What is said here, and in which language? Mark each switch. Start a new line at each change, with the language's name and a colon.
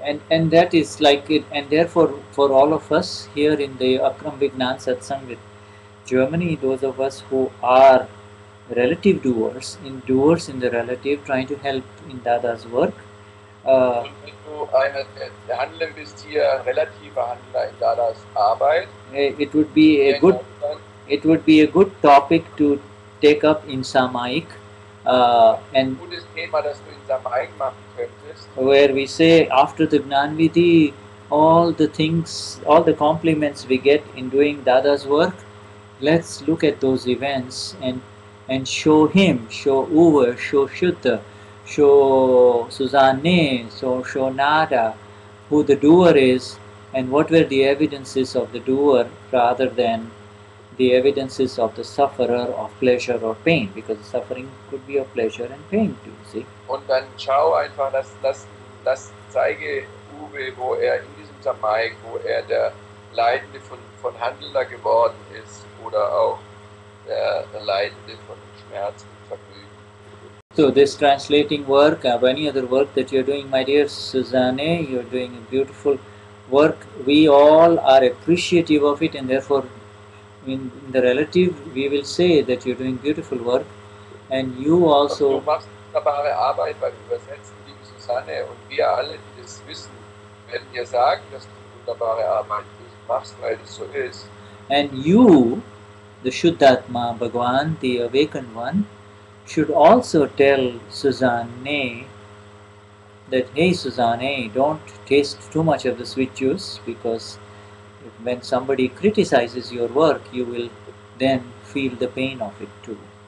English: And that is like it, and therefore for all of us here in the Akram Vignan Satsang with Germany, those of us who are relative doers in the relative, trying to help in Dada's work.
German: Und wenn du der Handler bist hier, ein relativer Handler in Dadas Arbeit,
English: it would be a good topic to take up in Samaik, and
German: gutes Thema, das du in Samaik machen könntest,
English: where we say after the Gnanvidhi, all the compliments we get in doing Dada's work, let's look at those events and show him, show Uwe, show Shuddha, show Susanne, show Nada, who the doer is and what were the evidences of the doer, rather than the evidences of the sufferer of pleasure or pain, because suffering could be of pleasure and pain too, see.
German: Und dann schau einfach, zeige Uwe, wo in diesem Samaik, wo der Leidende von Handelnder geworden ist oder auch der Leidende von Schmerz und Vergnügen.
English: So this translating work, any other work that you're doing, my dear Susanne, you're doing a beautiful work. We all are appreciative of it, and therefore in the relative we will say that you're doing beautiful work. And you also...
German: Du machst wunderbare Arbeit beim Übersetzen, liebe Susanne, und wir alle, die das wissen, werden dir sagen, dass du wunderbare Arbeit machst, weil das so ist.
English: And you, the Shuddhatma Bhagavan, the awakened one, should also tell Susanne that, hey Susanne, don't taste too much of the sweet juice, because when somebody criticizes your work, you will then feel the pain of it too.